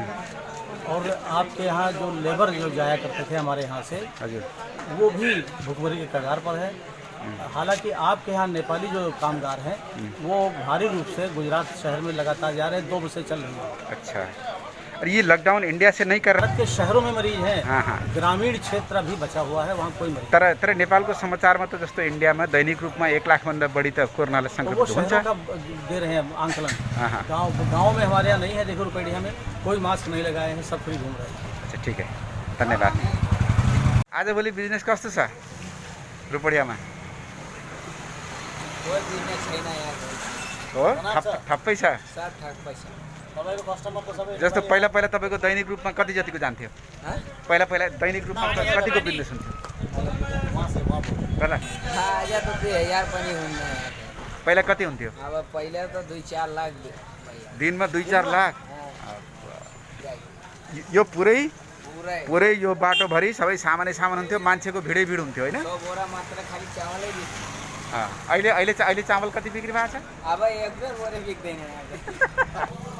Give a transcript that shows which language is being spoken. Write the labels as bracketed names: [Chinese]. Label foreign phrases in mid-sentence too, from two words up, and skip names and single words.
[Hindi] और आपके यहाँ जो लेबर जो जाया करते थे हमारे यहाँ से, वो भी भुखमरी के कगार पर है। हालांकि आपके यहाँ नेपाली जो कामगार हैं वो भारी रूप से गुजरात शहर में लगातार जा रहे हैं, 2 बसें चल रही हैं। अच्छा, और ये लॉकडाउन इंडिया से नहीं कर रहा? भारत के शहरों में मरीज हैं, हाँ। ग्रामीण क्षेत्र भी बचा हुआ है, वहाँ कोई मरीज। [Nepali] तर नेपालको समाचारमा त जस्तो इन्डियामा दैनिक रूपमा 1 लाखभन्दा बढी त कोरोनाले [Hindi] तो [Nepali] सङ्क्रमित [Hindi] वो [Nepali] हुन्छ। [Hindi] शहरों का दे रहे हैं आंकलन। हाँ। गाँव में हमारे यहाँ नहीं है। देखो रुपडिया में कोई मास्क नहीं लगाए हैं, सब फ्री घूम रहे हैं। अच्छा, ठीक है, धन्यवाद। [Nepali] आजभोलि बिजनेस कस्तो छ रुपडियामा? [Hindi] कोई बिजनेस [Nepali] छैन यहाँ, हो, ठप्पै छ। [Hindi] सब ठग पैसा। [Nepali] जस्तो पहिला तपाईँको दैनिक रूपमा कति जतिको जान्थ्यो? पहिला दैनिक रूपमा कतिको बिजनेस हुन्थ्यो पहिला? आज तो 2000 पनि हुन्न यहाँ। पहिला कति हुन्थ्यो? [Hindi] अब पहिले तो 2-4 लाख भैया। [Nepali] दिनमा 2-4 लाख? यो पुरै यो बाटोभरि सबै सामान हुन्थ्यो, मान्छेको भिडै भिड हुन्थ्यो होइन? 100 बोरा मात्र खाली चावलै बिक्छ। अहिले चामल कति बिक्री भएको छ? अब 1 बोरा बिक्दैन यहाँ।